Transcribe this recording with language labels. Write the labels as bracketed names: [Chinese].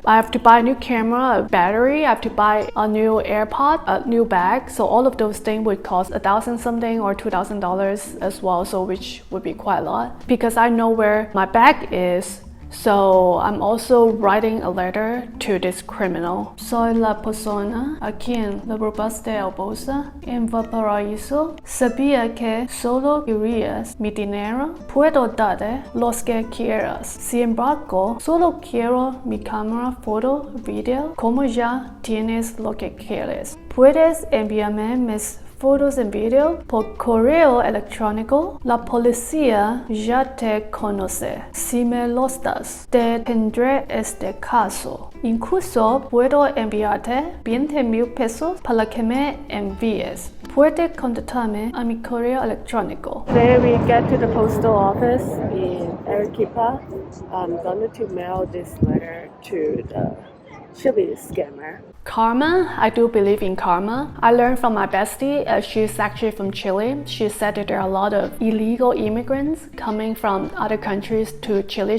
[English] I have to buy a new camera, a battery. I have to buy a new AirPod, a new bag. So all of those things would cost $1,000 something or $2,000 as well, so which would be quite a lot. Because I know where my bag is, so I'm also writing a letter to this criminal. [Spanish] Soy la persona a quien le robaste el bolsa en Valparaiso. Sabía que solo querías mi dinero. Puedo darte los que quieras. Sin embargo, solo quiero mi cámara, foto, video. Como ya tienes lo que quieres, puedes enviarme mis fotos en video por correo electrónico. La policía ya te conoce. Si me los das, te tendré este caso. Incluso puedo enviarte 20,000 pesos para que me envíes. Puede contactarme a mi correo electrónico. [English] Today we get to the postal office in Arequipa. I'm going to mail this letter to the Chile scammer. Karma, I do believe in karma. I learned from my bestie, she's actually from Chile. She said that there are a lot of illegal immigrants coming from other countries to Chile.